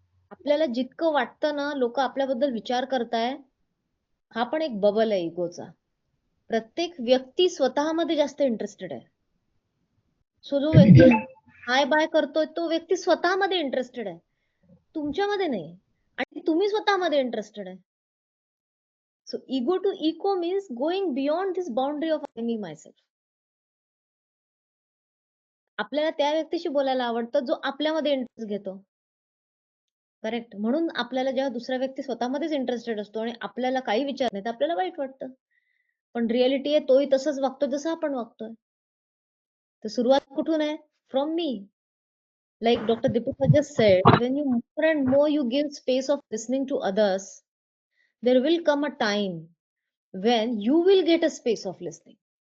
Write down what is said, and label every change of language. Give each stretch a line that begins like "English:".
Marathi: आपल्याला जितकं वाटतं ना लोक आपल्याबद्दल विचार करताय, हा पण एक बबल आहे इगोचा. प्रत्येक व्यक्ती स्वतःमध्ये जास्त इंटरेस्टेड आहे. सो जो व्यक्ती हाय बाय करतोय तो व्यक्ती स्वतःमध्ये इंटरेस्टेड आहे, तुमच्यामध्ये नाही, आणि तुम्ही स्वतःमध्ये इंटरेस्टेड आहे.
English: So ego to eco means going beyond this boundary of I me myself.
Marathi: आपल्याला त्या व्यक्तीशी बोलायला आवडतं जो आपल्यामध्ये इंटरेस्ट घेतो. करेक्ट. म्हणून आपल्याला जेव्हा दुसरा व्यक्ती स्वतःमध्येच इंटरेस्टेड असतो आणि आपल्याला काही विचार नाही तर आपल्याला वाईट वाटतं. पण रिअलिटी आहे तोही तसंच वागतो जसं आपण वागतोय. तर सुरुवात कुठून आहे?
English: From me. Like Dr. Deepika just said, when you more and more you give space of listening to others, there will come a time when you will get a space of listening.